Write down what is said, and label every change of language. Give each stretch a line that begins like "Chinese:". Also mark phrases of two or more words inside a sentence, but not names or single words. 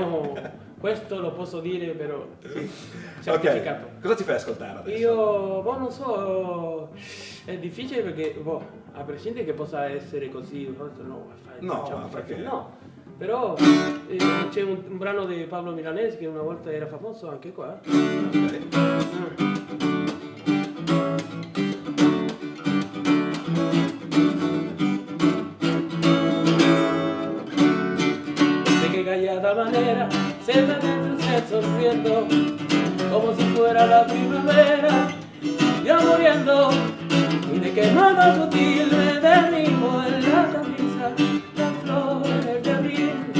Italian: No, questo lo posso dire però sì, certificato. Ok, cosa ti fai ascoltare adesso? Io, non so, è difficile perché, a prescindere che possa essere così, perché? No, però c'è un brano di Pablo Milanese che una volta era famoso anche qua. Okay.
Spanish: Callada manera se ve dentro usted sonriendo como si fuera la primavera, yo muriendo y de qué mano sutil me derribo en la camisa las flores de abril.